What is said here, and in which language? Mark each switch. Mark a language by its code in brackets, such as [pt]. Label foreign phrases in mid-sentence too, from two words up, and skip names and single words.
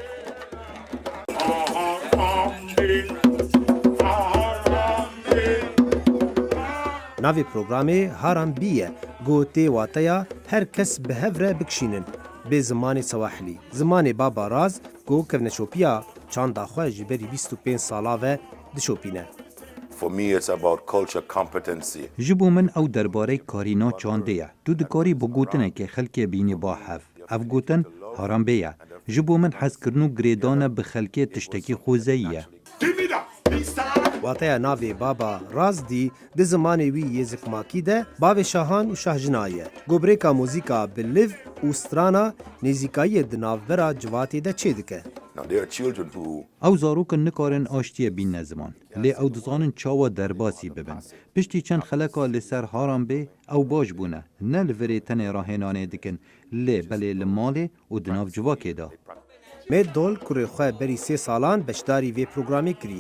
[ku] Navê programê Harambî ye, gotê wateya her kes bi hev re bikişînin bê zimanê Swahilî. Zimanê Baba Raz got kevneşopiya çanda xwe ji berî 25 sala ve dişopîne. [en] For me, it's about culture competency. [ku] ji bo min ew derbarê karîna çandê ye. Tu dikarî bi gotinekê xelkê bînî ba hev. Ev gotin harambê ye. Ji bo min hezkirin û girêdana bi xelkê tiştekî xwezeyî ye. Wateya navê Baba Raz dî di zimanê wî yê zikmakî de bavê şahan û şahjina ye. Gobrêka mûzîka bi liv û strana nêzîkayiyê di navbera civatê de çê dike. [en] Now, there are children who [ku] Ew zarokin nikarin aştiye bîne ziman. Lê ew dizanin çawa derbasî bibin. Piştî çend xeleka li ser harambê ew baş bûne. Ne li virê tenê rahênanê dikin, lê belê li malê û di nav civakê da. Mê Dol kurê xwe berî 3 salan beşdarî vê programê kiriye.